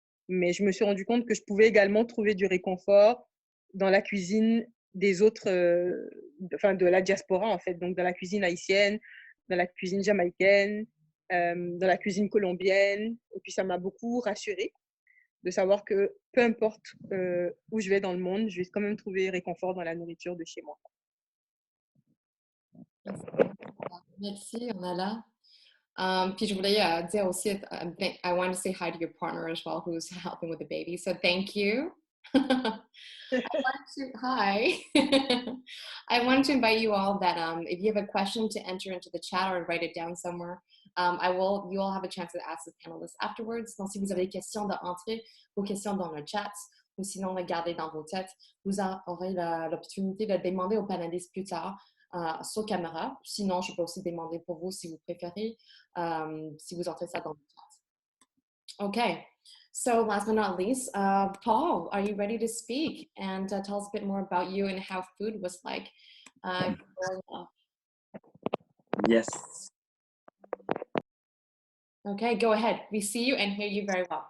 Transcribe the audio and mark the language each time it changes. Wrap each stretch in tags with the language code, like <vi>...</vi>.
<fr>Mais je me suis rendu compte que je pouvais également trouver du réconfort dans la cuisine des autres, de la diaspora en fait, donc dans la cuisine haïtienne, dans la cuisine jamaïcaine, dans la cuisine colombienne. Et puis ça m'a beaucoup rassurée de savoir que peu importe où je vais dans le monde, je vais quand même trouver réconfort dans la nourriture de chez moi. Merci, Onala. Puis je voulais dire aussi,</fr> <en>I want to say hi to your partner as well, who's helping with the baby. So thank you. Hi. I wanted to invite you all that if you have a question to enter into the chat or write it down somewhere, you all have a chance to ask the panelists afterwards.</en> <fr>Donc, si vous avez des questions, d'entrer vos questions dans le chat ou sinon de garder dans vos têtes. Vous aurez l'opportunité de demander aux panélistes plus tard sur caméra. Sinon, je peux aussi demander pour vous si vous préférez, si vous entrez ça dans le chat. OK.</fr> <en>So last but not least, Paul, are you ready to speak and tell us a bit more about you and how food was like growing up? Yes. Okay, go ahead. We see you and hear you very well.</en>